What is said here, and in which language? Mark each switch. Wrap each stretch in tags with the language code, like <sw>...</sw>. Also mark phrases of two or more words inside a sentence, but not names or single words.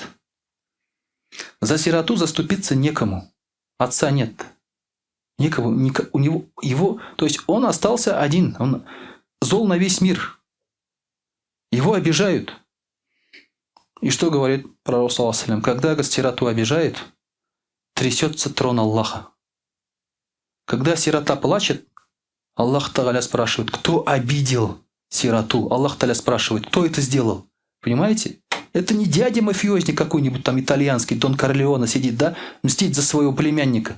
<ru>За сироту заступиться некому. Отца нет. Никого, у него, то есть он остался один. Он зол на весь мир. Его обижают. И что говорит пророк,</ru> <ar>صلى الله عليه وسلم?</ar> <ru>Когда сироту обижают, трясется трон Аллаха. Когда сирота плачет,</ru> <ar>الله تعالى</ar> <ru>спрашивает, кто обидел сироту?</ru> <ar>الله تعالى</ar> <ru>спрашивает, кто это сделал? Понимаете? Это не дядя-мафиозник какой-нибудь там итальянский, Дон Корлеоне сидит, да, мстит за своего племянника.</ru>